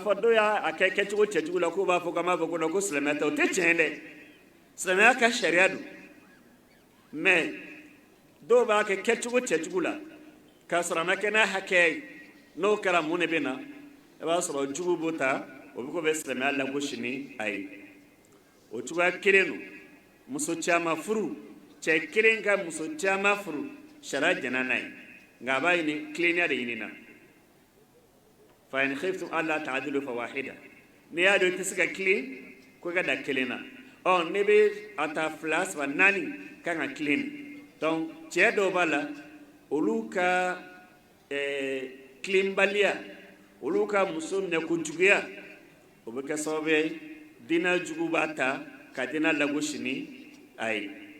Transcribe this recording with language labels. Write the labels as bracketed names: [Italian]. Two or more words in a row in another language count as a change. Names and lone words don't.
[Bambara] fɔ dɔw y'a kɛ kɛcogo cɛjugu la k'o b'a fɔ k'an b'a fɔ ko silamɛya tɛ o tɛ tiɲɛ dɛ silamɛya ka sariya don mais dɔw b'a kɛ kɛcogo cɛjugu la k'a sɔrɔ a ma kɛ n'a hakɛ ye n'o kɛra mun de bɛ na i b'a sɔrɔ jugu b'o ta o bɛ ko bɛ silamɛya lagosi ni a ye o cogoya kelen don muso caman furu cɛ kelen ka muso caman furu sariya jɛnna n'a ye nka a b'a ɲini tilennenya de ɲini na [Arabic] فإن خفتم ألا تعدلوا فواحدة [Bambara] n'i y'a dɔn i tɛ se ka tilen ko i ka da kelen na ne bɛ a ta 2 3 4 kan ka tilen donc cɛ dɔw b'a la olu ka tilenbaliya olu ka muso minɛ kojuguya o bɛ kɛ sababu ye diinɛ jugu b'a ta ka diinɛ lagosi ni a ye